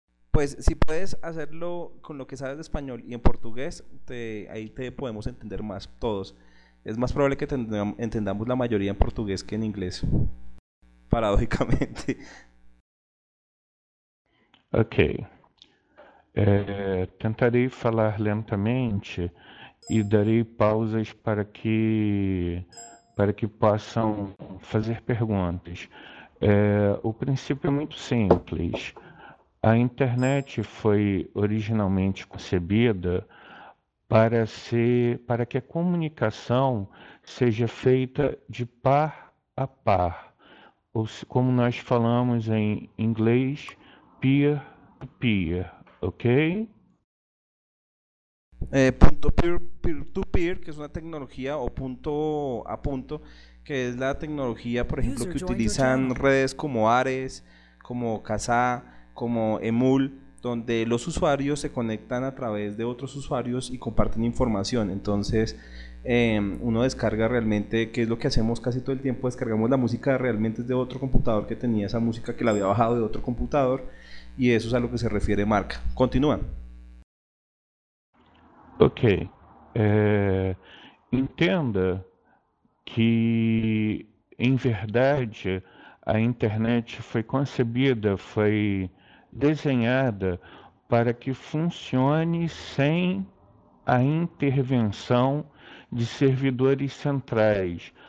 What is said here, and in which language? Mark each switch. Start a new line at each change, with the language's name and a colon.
Spanish: Pues si puedes hacerlo con lo que sabes de español y en portugués, ahí te podemos entender más todos. Es más probable que entendamos la mayoría en portugués que en inglés, paradójicamente. Ok.
Portuguese: Tentarei falar lentamente e darei pausas para que possam fazer perguntas. O princípio é muito simples. A internet foi originalmente concebida para que a comunicação seja feita de par a par, ou se, como nós falamos em inglês, peer to peer, ok?
Spanish: Punto peer-to-peer, que es una tecnología, o punto a punto, que es la tecnología, por ejemplo, que utilizan redes como Ares, como Kazaa, como Emul, donde los usuarios se conectan a través de otros usuarios y comparten información. Entonces, uno descarga realmente, que es lo que hacemos casi todo el tiempo, descargamos la música realmente de otro computador que tenía esa música que la había bajado de otro computador, y eso es a lo que se refiere Mark. Continúa.
Portuguese: Ok, entenda que, em verdade, a internet foi concebida, foi desenhada para que funcione sem a intervenção de servidores centrais.